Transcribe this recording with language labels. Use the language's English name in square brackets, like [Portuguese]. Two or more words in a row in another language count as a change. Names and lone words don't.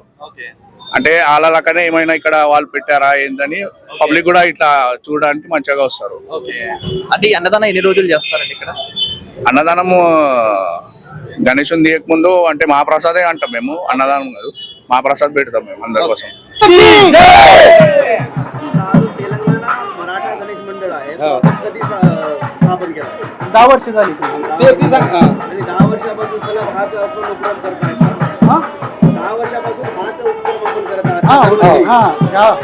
[Telugu] అంటే వాళ్ళ లెక్కనే ఏమైనా ఇక్కడ వాళ్ళు పెట్టారా ఏందని పబ్లిక్ కూడా ఇట్లా చూడడానికి మంచిగా వస్తారు. అంటే అన్నదానం ఎన్ని రోజులు చేస్తారండి ఇక్కడ? అన్నదానము గణేశుని తీయక ముందు అంటే మహాప్రసాదే అంటాం మేము, అన్నదానం కాదు, మహాప్రసాద్ పెడతాం మేము అందరి కోసం. [Marathi] दहा वर्ष झाली. 10 वर्षापासून सलग हाच आपण उपक्रम करताय का? 10 वर्षापासून हाच उपक्रम आपण करत आहात.